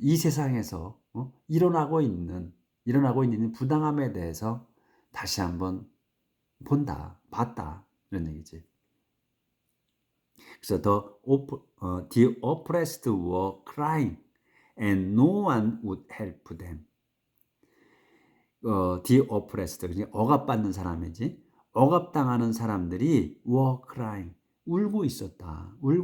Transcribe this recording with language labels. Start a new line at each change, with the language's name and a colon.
Korean: 이 세상에서 일어나고 있는 부당함에 대해서 다시 한번 봤다 이런 얘기지. 그래서
English: the oppressed were crying and no one would help them. the oppressed,
Korean: 그러니까 억압받는 사람이지. 억압당하는 사람들이
English: were crying,
Korean: 울고 있었다.